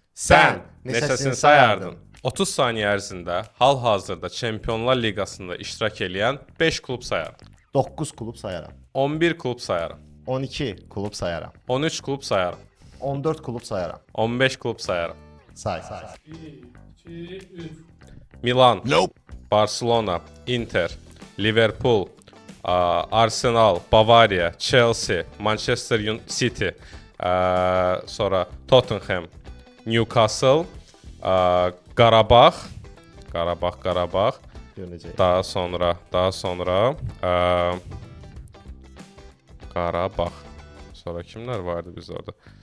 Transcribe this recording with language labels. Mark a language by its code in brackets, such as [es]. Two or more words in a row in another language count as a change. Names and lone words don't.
[az] Sən neçəsini sayardın? 30 saniyə ərzində hal-hazırda Çempionlar Liqasında iştirak edən 5 klub sayardım. 9 klub sayaram. 11 klub sayarım. 12 klub sayaram. 13 klub sayarım. 14 klub sayaram. 15 klub sayarım. Say. 2, 3. Milan, Barcelona, Inter, Liverpool, Arsenal, Bavariya, Chelsea, Manchester City, sonra Tottenham, Newcastle, Qarabağ, Görəcəyik. daha sonra Qarabağ. Sonra kimler vardı biz orada?